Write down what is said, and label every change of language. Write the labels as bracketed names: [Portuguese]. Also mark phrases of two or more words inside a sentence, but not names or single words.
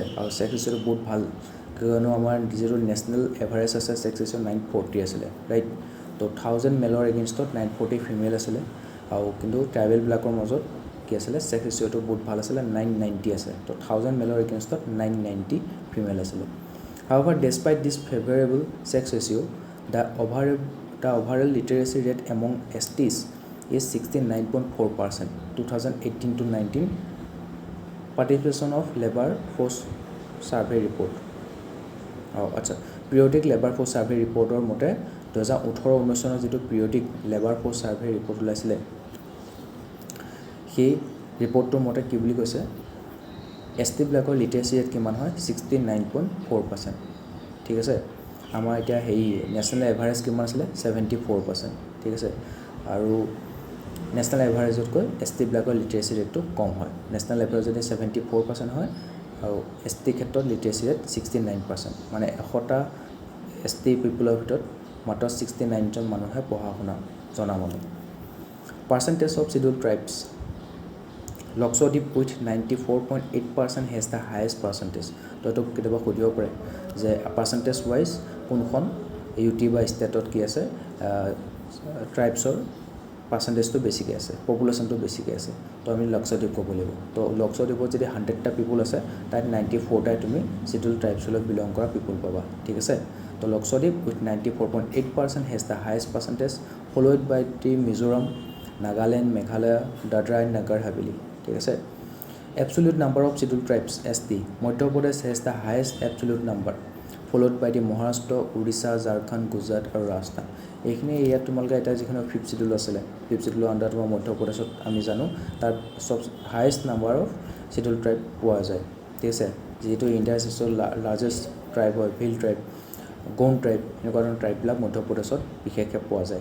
[Assamese] আৰু [English] sex ratioটো [Assamese] বহুত ভাল, কিয়নো আমাৰ যিটো [English] national average [Assamese] আছে [English] sex ratio' [Assamese] 940 আছিলে, ৰাইট। তো 1000 [English] maleৰ againstত [Assamese] 940 ফিমেল আছিলে, আৰু কিন্তু ট্ৰাইবেলবিলাকৰ মাজত কি আছিলে, [English] sex ratioটো [Assamese] বহুত ভাল আছিলে, 990 আছে। তো 1000 [English] maleৰ againstত [Assamese] 990 ফিমেল আছিলে। [English] However, despite this favorable sex ratio, The overall literacy rate among STs is 69.4%. 2018 to 19 participation of labor force survey report. [Assamese] আচ্ছা [English] periodic labour force survey reportৰ [Assamese] মতে 2018-19 চনৰ যিটো [English] periodic labour force survey report [Assamese] ওলাইছিলে সেই ৰিপৰ্টটোৰ মতে কি বুলি কৈছে ST বিলাকৰ [English] literacy rate [Assamese] কিমান হয় 69.4%. ঠিক আছে আমাৰ এতিয়া হেৰি [English] national average [Assamese] কিমান আছিলে 74%. ঠিক আছে আৰু [English] national averageতকৈ [Assamese] ST বিলাকৰ [English] literacy rateটো [Assamese] কম হয়. [English] national average [Assamese] যদি 74% হয় আৰু ST ক্ষেত্ৰত [English] literacy rate [Assamese] 69%. মানে 100টা ST পিপলৰ ভিতৰত মাত্ৰ 69জন মানুহে পঢ়া শুনা জনা মানুহ. [English] percentage of scheduled tribes Lakshadweep with 94.8% has the highest percentage. [Assamese] তো কেতিয়াবা সুধিব পাৰে যে [English] percentage wise [Assamese] কোনখন UT বা ষ্টেটত কি আছে [English] tribesৰ percentageটো [Assamese] বেছিকৈ আছে পপুলেশ্যনটো বেছিকৈ আছে তো আমি Lakshadweep ক'ব লাগিব. তো Lakshadweepত যদি 100টা পিপল আছে তাত 94টাই তুমি [English] scheduled tribesলৈ [Assamese] বিলং কৰা পিপল পাবা. ঠিক আছে তো [English] Lakshadweep with 94.8% has the highest percentage followed by the Mizoram, Nagaland, Meghalaya, Dadra and Nagar Haveli. [Assamese] ঠিক আছে [English] absolute number of scheduled tribes ST Madhya Pradesh has the highest absolute number followed by the Maharashtra, Odisha, Jharkhand, Gujarat আৰু Rajasthan. [Assamese] এইখিনি ইয়াত তোমালোকে এটা যিখিনি [English] 5th schedule [Assamese] আছিলে [English] 5th schedule under [Assamese] তোমাৰ মধ্য প্ৰদেশত আমি জানো তাৰ সব [English] highest number of scheduled tribe [Assamese] পোৱা যায়. ঠিক আছে যেহেতু [English] Indiaৰ largest tribe [Assamese] হয় ভিল ট্ৰাইব গৌণ ট্ৰাইব এনেকুৱা ধৰণৰ ট্ৰাইববিলাক মধ্য প্ৰদেশত বিশেষকৈ পোৱা যায়.